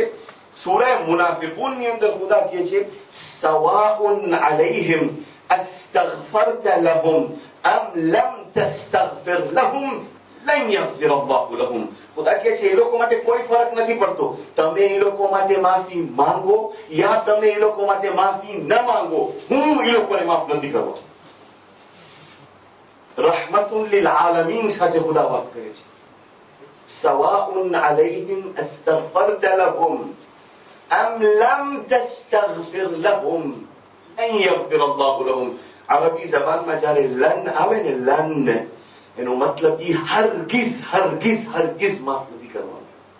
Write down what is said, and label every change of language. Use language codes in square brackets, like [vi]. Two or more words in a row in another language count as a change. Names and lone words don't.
[gu] સૂરા મુનાફિકૂન ની અંદર ખુદા કહે છે [ar] سواء عليهم أستغفرت لهم أم لم تستغفر لهم لن يغفر الله لهم. [gu] ખુદા કહે છે એ લોકો માટે કોઈ ફરક નથી પડતો, તમે એ લોકો માટે માફી માંગો યા તમે એ લોકો માટે માફી ન માંગો, હું એ લોકોને માફ નથી કરવો. [ar] رحمة للعالمين [gu] સાથે ખુદા વાત કરે છે. [ar] سواء عليهم أستغفرت لهم أم لم تستغفر لهم لن يغفر الله لهم. [gu] અરબી જબાનમાં જ્યારે લન આવે ને, લન એનો મતલબ ઈ હરગિઝ હરગિઝ હરગિઝ માફ નથી કરવાનું.